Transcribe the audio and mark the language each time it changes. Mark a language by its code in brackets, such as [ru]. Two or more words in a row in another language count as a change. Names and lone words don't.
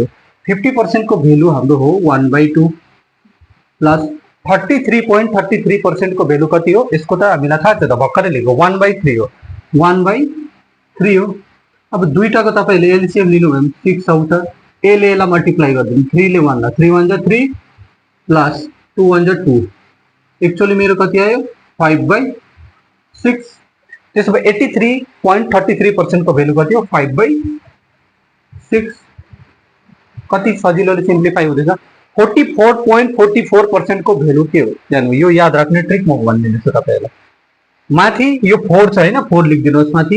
[ne] 50% को भेल्यु हाम्रो हो 1/2 प्लस 33.33% को भेल्यु कति हो? यसको त हामीलाई थाहा छ त, भर्खरै लेखेको 1/3 हो। 1/3 हो। अब दुईटाको तपाईले एलसीएम लिनु भयो भने 6 आउँछ। ए ले यसलाई मल्टिप्लाई गर्दिनु, 3 ले 1 ला 3 1 जा 3 प्लस 2 1 जा 2। एक्चुअली मेरो कति आयो? 5/6। त्यसो भए 83.33% को भेल्यु कति हो? 5/6। कति सजिलोले सिम्प्लिफाई हुँदैछ। 44.44% को भेल्यु के हो? जान्नु, यो याद राख्ने ट्रिक म भनिदिन्छु तपाईहरुलाई। माथि यो 4 छ हैन, 4 लेखिदिनुहोस् माथि।